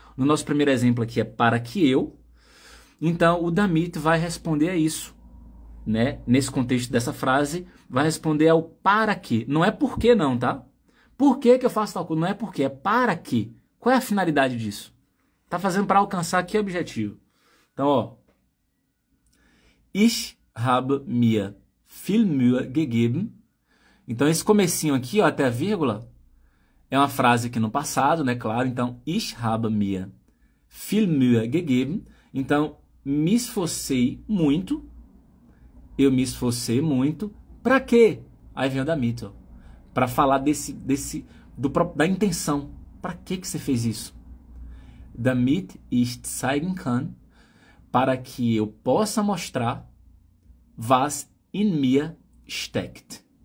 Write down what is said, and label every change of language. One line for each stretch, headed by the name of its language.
Portuguese: No nosso primeiro exemplo aqui é para que eu. Então, o damit vai responder a isso, né? Nesse contexto dessa frase, vai responder ao para que. Não é por que não, tá? Por que eu faço tal coisa? Não é por que, é para que. Qual é a finalidade disso? Tá fazendo para alcançar que objetivo? Então, ó.
German: Ich habe mir viel Mühe gegeben.
Portuguese: Então, esse comecinho aqui, ó, até a vírgula, é uma frase aqui no passado, né? Claro. Então,
German: ich habe mir viel Mühe gegeben.
Portuguese: Então, me esforcei muito. Eu me esforcei muito. Para quê? Aí vem o damit, ó. Para falar da intenção. Para que você fez isso?
German: Damit ich zeigen kann,
Portuguese: para que eu possa mostrar
German: was in mir steckt.